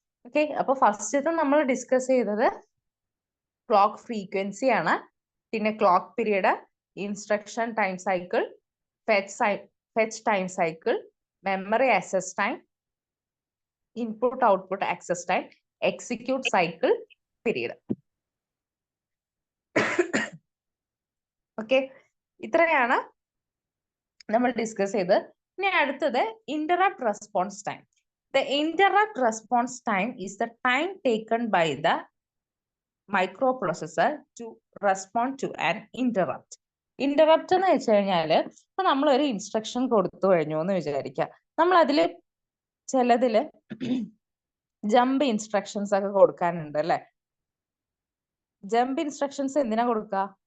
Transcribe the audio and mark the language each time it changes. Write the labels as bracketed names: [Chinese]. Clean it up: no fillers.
[Malayalam] Okay, അപ്പൊ first നമ്മൾ discuss ചെയ്തത് ക്ലോക്ക് ഫ്രീക്വൻസി ആണ്, പിന്നെ clock period, instruction time cycle, fetch time cycle, memory access time, input output access time, execute cycle period. Okay, ഇത്രയാണ് നമ്മൾ discuss ചെയ്ത്. ഇനി അടുത്തത് interrupt response time. [English] The interrupt response time is the time taken by the microprocessor to respond to an interrupt. [Malayalam] Interrupt എന്ന് വെച്ച് കഴിഞ്ഞാൽ, ഇപ്പൊ നമ്മൾ ഒരു ഇൻസ്ട്രക്ഷൻ കൊടുത്തു കഴിഞ്ഞു എന്ന് വിചാരിക്കാം, നമ്മൾ അതില് ചിലതില് ജമ്പ് ഇൻസ്ട്രക്ഷൻസ് ഒക്കെ കൊടുക്കാനുണ്ട് അല്ലെ. ജമ്പ് ഇൻസ്ട്രക്ഷൻസ് എന്തിനാ കൊടുക്കുക?